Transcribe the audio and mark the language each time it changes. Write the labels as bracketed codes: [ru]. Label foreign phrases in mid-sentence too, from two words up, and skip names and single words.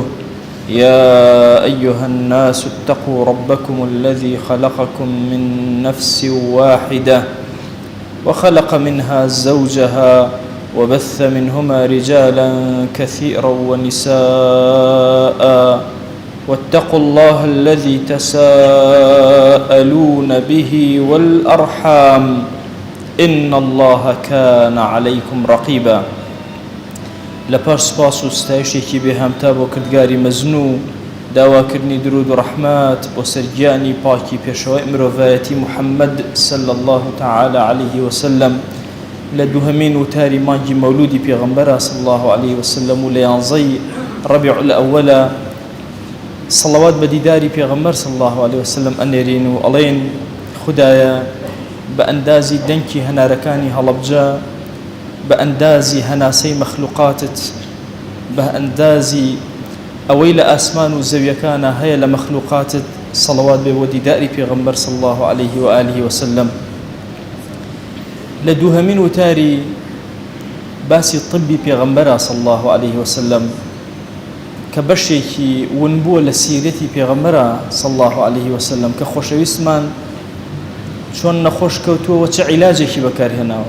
[ar] يا أيها الناس اتقوا ربكم الذي خلقكم من نفس واحدة وخلق منها زوجها وبث منهما رجالا كثيرا ونساء، واتقوا الله الذي تساءلون به والأرحام إن الله كان عليكم رقيبا. [ckb] لپاش سپاس و ستایشێکی بێهامتا بۆ کردگاری مەزنوو، داواکردنی درود و ڕەحمات بۆ سەرگیانی پاکی پێشەوەی مرۆڤایەتی محەممەد صلی [ar] الله تعالی عليه وسلم [ckb] لە دووهەمین وتاری مانگی مەولودی پێغەمبەرە صلی الله عليه وسلم و لە 11ی ڕەبیع الأوەلە سەڵەوات بە دیداری پێغەمبەر [ar] صلی الله عليه وسلم [ckb] ئەنێرین و ئەڵێن خودایە بە ئەندازی دەنگی هەنارەکانی هەڵەبجە، بە ئەندازی هەناسەی مەخلوقاتت، بە ئەندازی ئەوەی لە ئاسمان و زەویەکانە هەیە لە مەخلوقاتت سەڵەوات بێ بۆ دیداری پێغەمبەر [ar] صلی الله عليه وآله وسلم. [ckb] لە دووهەمین وتاری باسی طبی پێغەمبەرە [ar] صلی الله عليه وسلم [ckb] کە بەشێکی ون بووە لە سیرەتی پێغەمبەرە [ar] صلی الله عليه وسلم [ckb] کە خۆشەویستمان چۆن نەخۆش کەوتووە چه عیلاجێکی بەکارهێناوە.